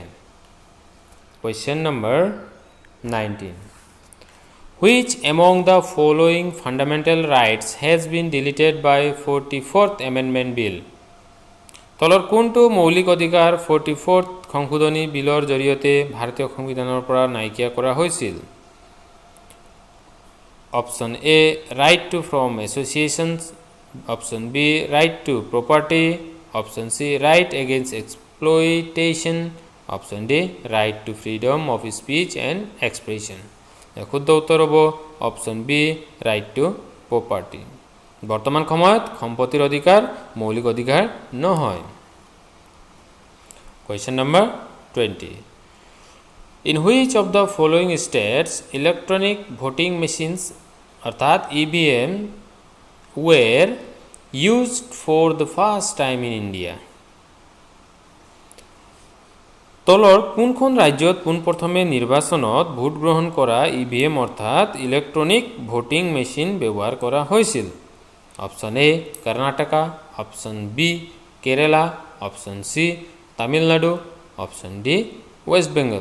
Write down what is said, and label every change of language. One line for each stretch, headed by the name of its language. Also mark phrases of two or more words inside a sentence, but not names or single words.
English: Question number 19. Which among the following fundamental rights has been deleted by 44th Amendment Bill?
Assamese: তলৰ কোনটো মৌলিক অধিকাৰ 44th সংশোধনী বিলৰ জৰিয়তে ভাৰতীয় সংবিধানৰ পৰা নাইকিয়া কৰা হৈছিল?
English: Option A right to form associations, option B right to property, option C right against exploitation, option D right to freedom of speech and expression.
Assamese: শুদ্ধ উত্তৰ হ'ব
English: option B right to property.
Assamese: বৰ্তমান সময়ত সম্পত্তিৰ অধিকাৰ মৌলিক অধিকাৰ নহয়।
English: Question number 20. In which of the following states electronic voting machines অৰ্থাৎ EVM were used for the first time in India?
Assamese: তলৰ কোনখন ৰাজ্যত পোনপ্ৰথমে নিৰ্বাচনত ভোট গ্ৰহণ কৰা EVM অৰ্থাৎ
English: electronic voting machine
Assamese: ব্যৱহাৰ কৰা হৈছিল?
English: option A Karnataka, option B Kerala, option C Tamil Nadu, option D West Bengal.